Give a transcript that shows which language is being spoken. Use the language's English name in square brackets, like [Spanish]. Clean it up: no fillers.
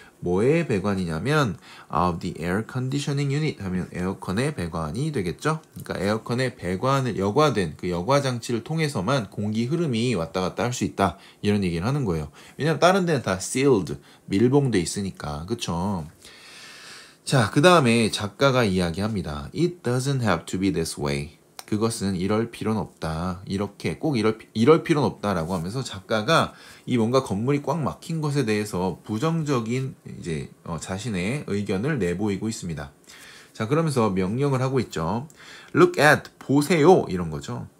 [Korean] 뭐의 배관이냐면 [English] the air conditioning unit [Korean] 하면 에어컨의 배관이 되겠죠. 그러니까 에어컨의 배관을 여과된 그 여과 장치를 통해서만 공기 흐름이 왔다 갔다 할 수 있다 이런 얘기를 하는 거예요. 왜냐면 다른 데는 다 sealed 밀봉돼 있으니까 그쵸. 자, 그 다음에 작가가 이야기합니다. [English] It doesn't have to be this way. [Korean] 그것은 이럴 필요는 없다. 이렇게 꼭 이럴 필요는 없다라고 하면서 작가가 이 뭔가 건물이 꽉 막힌 것에 대해서 부정적인 이제 자신의 의견을 내보이고 있습니다. 자, 그러면서 명령을 하고 있죠. Look at 보세요 이런 거죠.